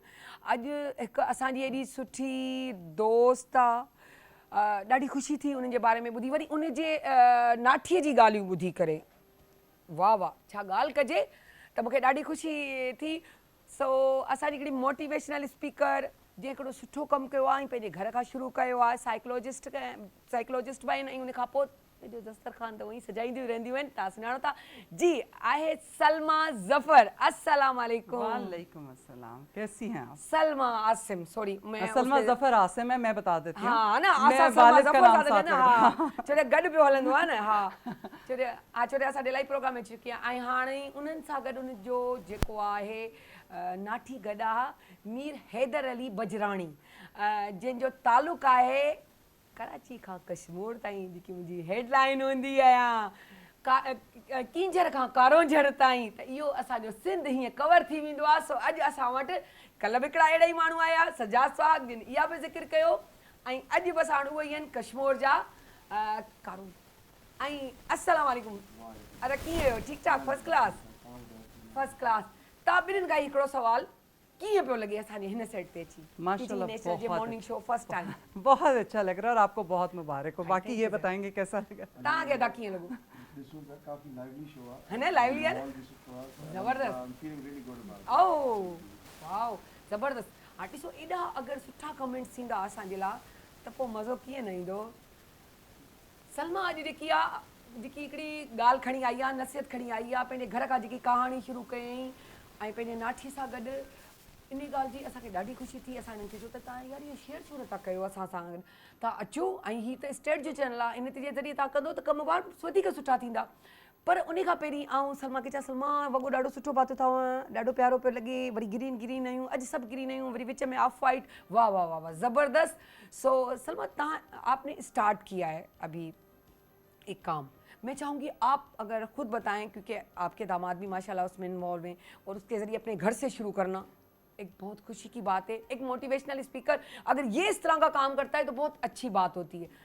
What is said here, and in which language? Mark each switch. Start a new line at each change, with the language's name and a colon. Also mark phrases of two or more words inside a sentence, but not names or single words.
Sindhi: अॼु हिकु असांजी एॾी सुठी दोस्त आहे, ॾाढी ख़ुशी थी उन्हनि जे बारे में ॿुधी, वरी उन जे नाठीअ जी ॻाल्हियूं ॿुधी करे वाह वाह छा ॻाल्हि कजे त मूंखे ॾाढी ख़ुशी थी। सो असांजी हिकिड़ी
English: motivational speaker
Sindhi: जंहिं हिकिड़ो सुठो कमु कयो आहे ऐं पंहिंजे घर खां शुरू कयो आहे, साइकोलॉजिस्ट बि आहिनि ऐं उन खां पोइ पंहिंजो दस्तरखान त उअं ई सजाईंदियूं रहंदियूं आहिनि, तव्हां सुञाणो था जी। आहे सलमा ज़फ़र।
Arabic: السلام عليكم. وعليكم السلام,
Urdu: کیسی ہیں آپ? سلمیٰ عاصم، سوری میں سلمیٰ ظفر عاصم ہے، میں بتا دیتی ہوں. ہاں نا मैं
Sindhi: असां सलमा
Urdu: والد کا ज़फ़र नाम
Sindhi: सां
Urdu: साथ
Sindhi: न हा छोटे गॾु पियो हलंदो आहे न हा छोटे असां इलाही प्रोग्राम में चुकी आहियां ऐं हाणे उन्हनि सां गॾु उनजो जेको आहे नाठी गॾु आहे मीर हैदर अली बजराणी, जंहिंजो तालुक़ु आहे कराची खां कश्मीर ताईं। जेकी मुंहिंजी हेडलाइन हूंदी आहियां कींझर खां कारोंझर ताईं, त इहो असांजो सिंध हीअं कवर थी वेंदो आहे। सो अॼु असां वटि कल्ह बि हिकिड़ा अहिड़ा ई माण्हू आया सजाद साहब जिन इहा बि ज़िक्र कयो ऐं अॼु बसि हाणे उहे ई आहिनि कश्मीर जा कारों। ऐं
Arabic: السلام عليكم,
Sindhi: अरे कीअं आहियो? ठीकु ठाक,
English: first class first class.
Sindhi: तव्हां ॿिन्हिनि खां हिकिड़ो सुवाल, कीअं पियो लॻे असांजे हिन सेट ते अची माशाल्लाह
English: morning show first time?
Urdu: بہت اچھا لگ رہا ہے اور آپ کو بہت مبارک ہو۔ باقی یہ بتائیں گے کیسا لگا?
Sindhi: तव्हांखे अदा कीअं लॻो?
English: काफी lively show
Urdu: ہے نا، لائیولی ہے نا، زبردست. اوہ واؤ زبردست.
Sindhi: हाणे ॾिसो एॾा अगरि सुठा कमेंट्स थींदा असांजे लाइ त पोइ मज़ो कीअं न ईंदो। सलमा अॼु जेकी आहे जेकी हिकिड़ी ॻाल्हि खणी आई आहे, नसीहत खणी आई आहे, पंहिंजे घर खां जेकी कहाणी शुरू कयईं ऐं पंहिंजे नाठी सां गॾु, इन ॻाल्हि जी असांखे ॾाढी ख़ुशी थी। असां हिननि खे चयो त तव्हां यार इहो शेयर छो नथा कयो असां सां गॾु, तव्हां अचो ऐं हीअ त स्टेट जो चैनल आहे, इन जे ज़रिए तव्हां कंदो त कम वधीक सुठा थींदा। पर उन खां पहिरीं आऊं सलमा खे चयो सलमा वॻो ॾाढो सुठो पातो अथव, ॾाढो प्यारो पियो लॻे, वरी ग्रीन आहियूं, अॼु सभु ग्रीन आहियूं, वरी विच में
English: off white,
Sindhi: वाह वाह वाह वाह ज़बरदस्त।
Urdu: سو سلمیٰ توهان آپ نے سٹارٹ کیا ہے ابھی ایک کام، میں چاہوں گی آپ اگر خود بتائیں کیونکہ آپ کے داماد بھی ماشاءاللہ اس میں انوالو ہیں اور اس کے ذریعے اپنے گھر سے شروع کرنا ایک بہت خوشی کی بات ہے. एक
English: motivational speaker
Urdu: اگر یہ اس طرح کا کام کرتا ہے تو بہت اچھی بات ہوتی ہے.